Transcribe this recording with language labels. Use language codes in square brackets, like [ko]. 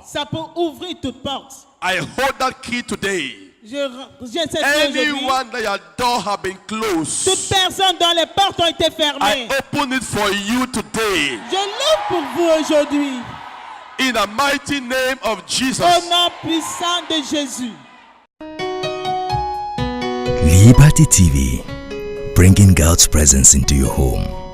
[fr] Ça peut ouvrir toute porte. [en] I hold that key today. [fr] J'ai cette clé aujourd'hui. [en] Anyone that your door have been closed, [fr] Toute personne dont les portes ont été [en] I [fr] fermées, [en] open it for you today. [fr] je l'ouvre pour vous aujourd'hui. [en] In the mighty name of Jesus. [fr] Au nom puissant de Jésus. [en] Liberty TV, bringing God's presence into your home.